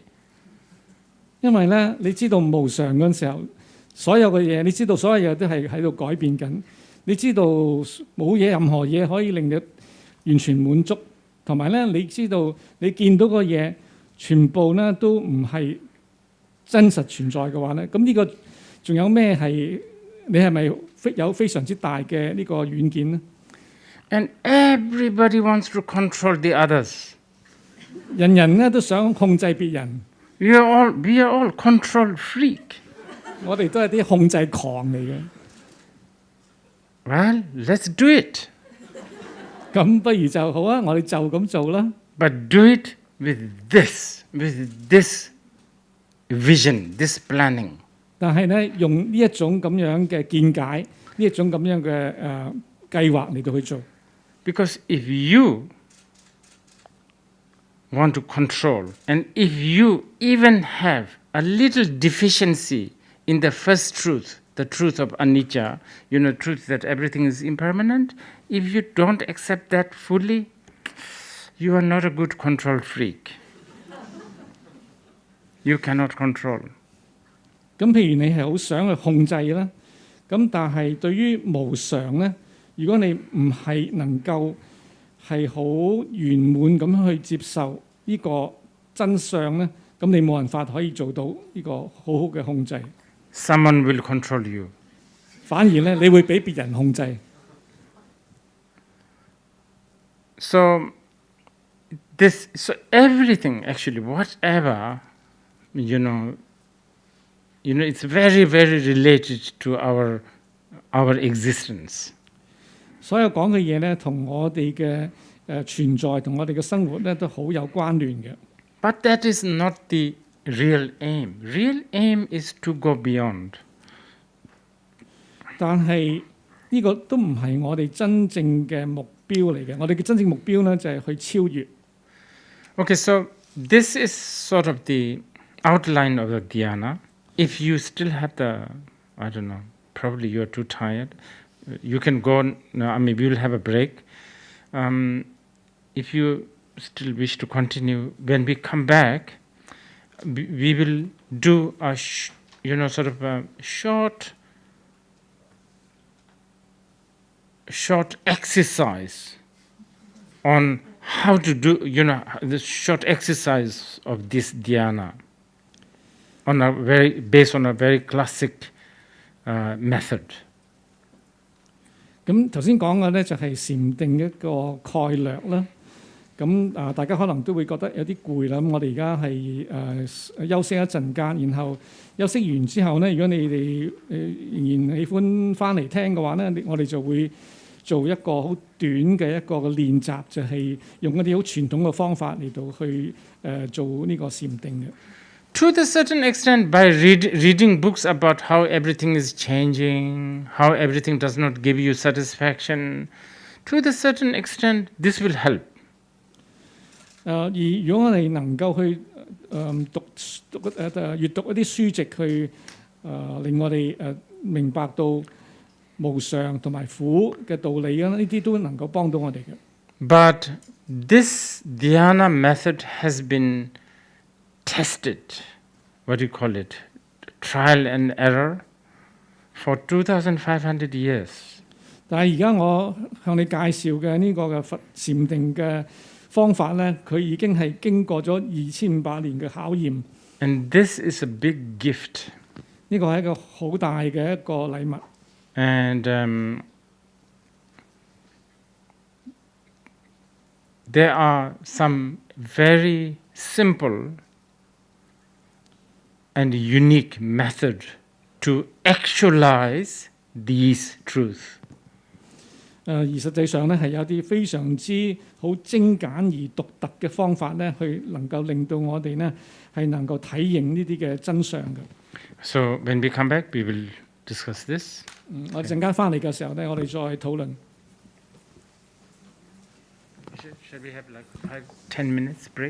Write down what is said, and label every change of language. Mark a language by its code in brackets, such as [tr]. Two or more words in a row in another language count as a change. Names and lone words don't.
[yue] 因為咧，你知道無常嗰陣時候，所有嘅嘢，你知道所有嘢都係喺度改變緊。你知道冇嘢，任何嘢可以令你完全滿足，同埋咧，你知道你見到個嘢全部咧都唔係真實存在嘅話咧，咁呢個仲有咩係你係咪有非常之大嘅呢個遠見呢？ [en] And everybody wants to control the others. [yue] 人人咧都想控制別人， [en] We are all control freak. [yue] 我哋都係啲控制狂嚟嘅。 [en] Well, let's do it. [yue] 咁不如就好啊，我哋就咁做啦。 [en] But do it with this vision, this planning. [yue] 但係咧，用呢一種咁樣嘅見解，呢一種咁樣嘅計劃嚟到去做。 [en] Because if you want to control, and if you even have a little deficiency in the first truth, the truth of anicca, truth that everything is impermanent, if you don't accept that fully, you are not a good control freak. You cannot control. [yue] 咁譬如你係好想去控制啦，咁但係對於無常咧，如果你唔係能夠係好圓滿咁去接受呢個真相咧，咁你冇辦法可以做到呢個好好嘅控制。 [en] Someone will control you. [yue] 反而咧，你會俾別人控制。 [en] So everything actually, whatever, it's very, very related to our existence. [yue] 所有講嘅嘢咧，同我哋嘅存在同我哋嘅生活咧，都好有關聯嘅。 [en] But that is not the real aim. Real aim is to go beyond. [yue] 但係呢個都唔係我哋真正嘅目標嚟嘅。我哋嘅真正目標咧就係去超越。 [en] Okay, so this is sort of the outline of the Dhyana. If you still have I don't know, probably you're too tired. You can go, we will have a break. If you still wish to continue, when we come back, we will do a sort of a short exercise on how to do, the short exercise of this Dhyana based on a very classic method. [yue] 咁頭先講嘅咧就係禪定一個概略啦。咁大家可能都會覺得有啲攰啦。咁我哋而家係休息一陣間，然後休息完之後咧，如果你哋仍然喜歡翻嚟聽嘅話咧，我哋就會做一個好短嘅一個練習，就係用一啲好傳統嘅方法嚟到去做呢個禪定嘅。 [en] To a certain extent, by reading books about how everything is changing, how everything does not give you satisfaction, to a certain extent, this will help. [yue] 而如果我哋能夠去閱讀一啲書籍，去令我哋明白到無常同埋苦嘅道理啊，呢啲都能夠幫到我哋嘅。 [en] But this Dhyana method has been tested, what do you call it, trial and error, for 2,500 years. [yue] 但係而家我向你介紹嘅呢個嘅佛禪定嘅方法咧，佢已經係經過咗2500年嘅考驗。 [en] And this is a big gift. [yue] 呢個係一個好大嘅一個禮物。 [en] And there are some very simple and unique method to actualize these truths. [yue] 而實際上咧係有啲非常之好精簡而獨特嘅方法咧，去能夠令到我哋咧係能夠體認呢啲嘅真相嘅。 [en] So when we come back, we will discuss this. [yue] 我陣間翻嚟嘅時候咧，我哋再討論。 [en] Shall we have like 5-10 minutes break?